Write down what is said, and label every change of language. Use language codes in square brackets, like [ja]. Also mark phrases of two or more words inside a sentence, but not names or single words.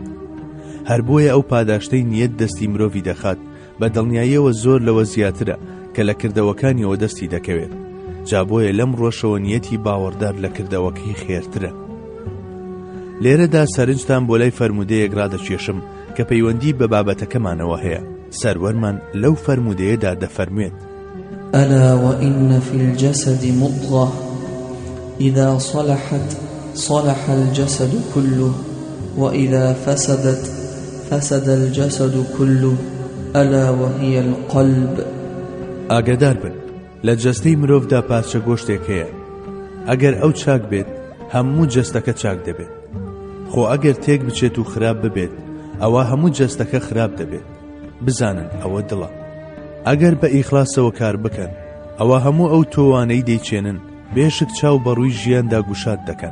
[ckb] هەر بۆیە ئەو پاداشتەی نیەت دەستی مرۆڤی دەخات بە دڵنیاییەوە زۆر لەوە زیاترە کە لە کردەوەکانیەوە دەستی دەکەوێت. جا بۆیە لەم ڕۆژەوە نیەتی باوەڕدار لە کردەوەکەی خێرترە. لێرەدا سەرنجتان بۆ لای فەرمودەیەک ڕادەکێشم کە پەیوەندی بە بابەتەکەمانەوە هەیە. سەروەرمان لەو فەرمودەیەدا دەفەرموێت: [ar] ألا وإن في الجسد مضغة إذا صلحت صلح الجسد كله وإذا فسدت فسد الجسد كله ألا وهي القلب. [ckb] ئاگادار بن، لە جەستەی مرۆڤدا پارچە گۆشتێک هەیە، ئەگەر ئەو چاک بێت هەموو جەستەکە چاک دەبێت، خۆ ئەگەر تێک بچێت و خراپ ببێت ئەوە هەموو جەستەکە خراپ دەبێت. بزانن ئەوە دڵە. ئەگەر بە ئیخلاسەوە کار بکەن ئەوە هەموو ئەو تۆوانەی دەیچێنن بێشک چاو بەڕووی ژیاندا گوشاد دەکەن.